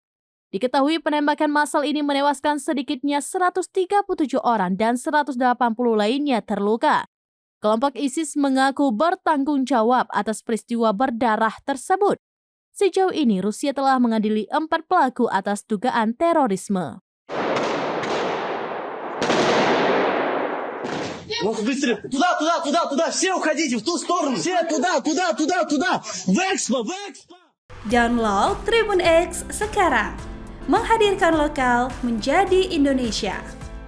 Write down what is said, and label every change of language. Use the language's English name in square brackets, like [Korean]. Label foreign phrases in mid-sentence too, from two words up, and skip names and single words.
[Indonesian] Diketahui penembakan massal ini menewaskan sedikitnya 137 orang dan 180 lainnya terluka. Kelompok ISIS mengaku bertanggung jawab atas peristiwa berdarah tersebut. Sejauh ini, Rusia telah mengadili 4 pelaku atas dugaan terorisme. [Russian] Ну, быстрее. Туда. Все уходите в ту сторону. Все туда. В Экспо. [Indonesian] Download Tribun X sekarang. Menghadirkan lokal menjadi Indonesia.